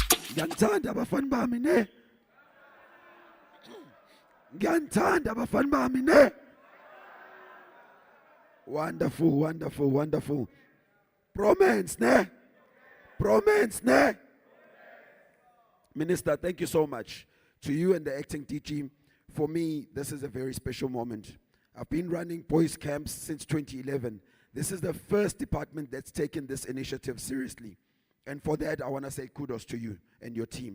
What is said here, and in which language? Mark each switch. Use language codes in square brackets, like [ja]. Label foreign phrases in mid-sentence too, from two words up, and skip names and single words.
[zu] Ngiyanithanda abafana bami ne. Ngiyanithanda abafana bami ne. [en] Wonderful, wonderful, wonderful. Promens ne. Promens ne. Minister, thank you so much to you and the acting team. For me, this is a very special moment. I've been running boys camps since 2011. This is the first department that's taken this initiative seriously. And for that, I want to say kudos to you and your team.